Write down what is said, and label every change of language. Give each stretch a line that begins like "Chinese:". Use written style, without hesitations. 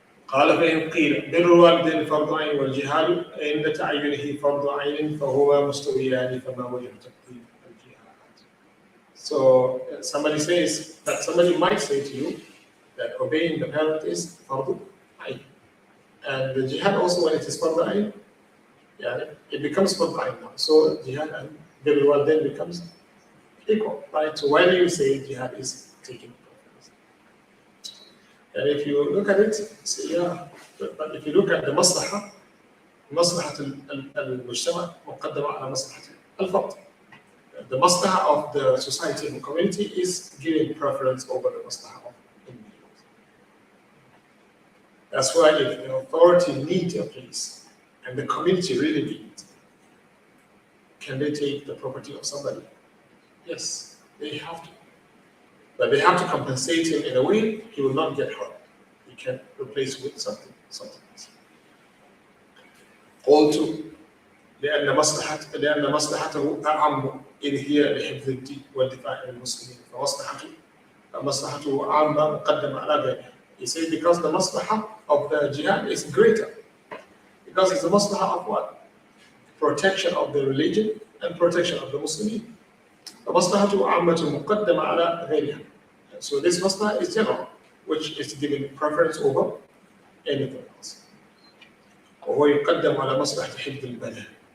Arabic: قال فإن قيل بر الوالدين فرض عين والجهاد عند تعينه فرض عين فهما مستويان فما وجه تقديم الجهاد.
English: So somebody might say to you that obeying the parent is fardh ayn, and the jihad also, when it is fardh ayn, yeah, it becomes fardh ayn now. So jihad and bir al-walidain becomes equal, right? So why do you say jihad is taking? And if you look at it, say, yeah, but if you look at the
Arabic: maslaha al-mujtama muqaddama ala maslahat al-fard.
English: The maslaha of the society and the community is giving preference over the maslaha of individuals. That's why if the authority needs a place and the community really needs it, can they take the property of somebody? Yes, they have to. But they have to compensate him in a way he will not get hurt. He can replace with something else.
Arabic: قلت لأن مصلحته أعم إذ هي لحفظ الدين والدفاع عن المسلمين فمصلحته عامة مقدمة على غيرها.
English: He said because the maslaha of the jihad is greater. Because it's the maslaha of what? Protection of the religion and protection of the Muslimin.
Arabic: فمصلحته عامة مقدمة على غيرها.
English: So this maslaha is general, which is given preference over anything else.
Arabic: وهو يقدم على مصلحة حفظ البدن.